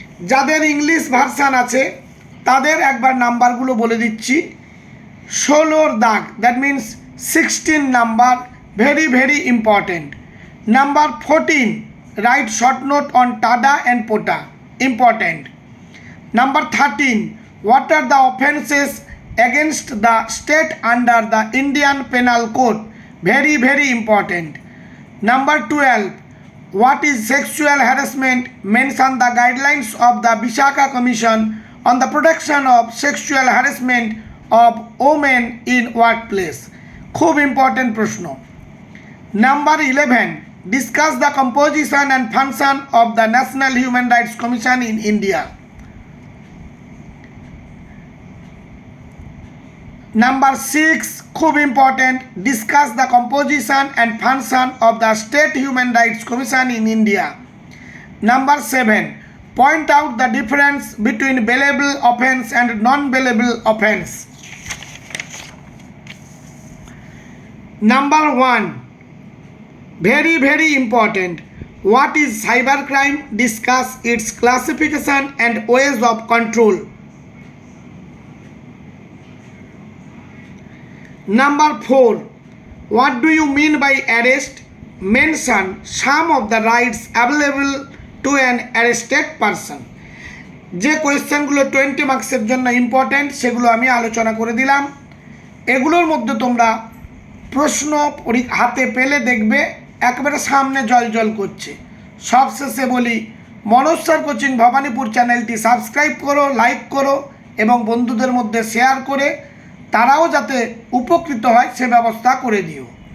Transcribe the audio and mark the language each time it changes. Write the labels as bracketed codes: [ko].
[bn] যাদের English version আছে তাদের একবার নাম্বারগুলো বলে দিচ্ছি। [en] 16 দাগ, that means 16 number, very very important. Number 14, write short note on TADA and POTA, important. Number 13, what are the offences against the state under the Indian Penal Code? Very very important. Number 12, what is sexual harassment? Mention the guidelines of the Vishaka Commission on the protection of sexual harassment of women in workplace. [bn] খুব important প্রশ্ন। [en] Number 11, discuss the composition and function of the National Human Rights Commission in India. Number 6, [bn] খুব important, [en] Discuss the composition and function of the state human rights commission in India. Number 7. Point out the difference between bailable offense and non-bailable offense. Number 1. Very important. What is cybercrime? Discuss its classification and ways of control. Number 4. What do you mean by arrest? Mention some of the rights available to an arrested person. [bn] যে কোয়েশ্চেনগুলো 20 মার্কসের জন্য important সেগুলো আমি আলোচনা করে দিলাম। এগুলোর মধ্যে তোমরা প্রশ্ন হাতে পেলে দেখবে একেবারে সামনে জল করছে। সবশেষে বলি, মনোজ স্যার কোচিং ভবানীপুর চ্যানেলটি সাবস্ক্রাইব করো, লাইক করো এবং বন্ধুদের মধ্যে শেয়ার করে তারাও যাতে উপকৃত হয় সে ব্যবস্থা করে দিও।